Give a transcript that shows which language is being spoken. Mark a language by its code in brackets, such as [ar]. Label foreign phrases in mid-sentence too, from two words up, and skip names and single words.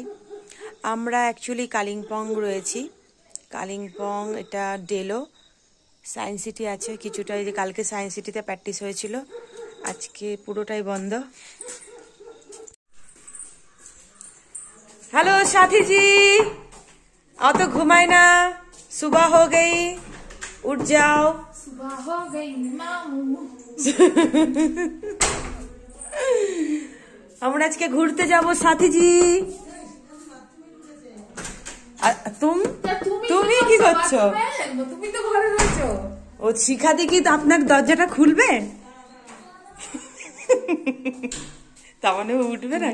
[bn] আমরা অ্যাকচুয়ালি কালিম্পং রয়েছি। কালিম্পং এটা ডেলো সায়েন্স সিটি আছে কিছুটা, এই যে কালকে সায়েন্স সিটিতে প্র্যাকটিস হয়েছিল, আজকে পুরোটাই বন্ধ। [hi] हेलो साथी जी, आओ तो घुमाए ना, सुबह हो गई, उठ जाओ। सुबह हो गई मामू। [bn] আমরা আজকে ঘুরতে যাব সাথী জি। তুমি কি করছো? তুমি তো ঘরে রয়েছো। ও শিখাতে কি তো আপনার দরজাটা খুলবে? তার মানে উঠবে না।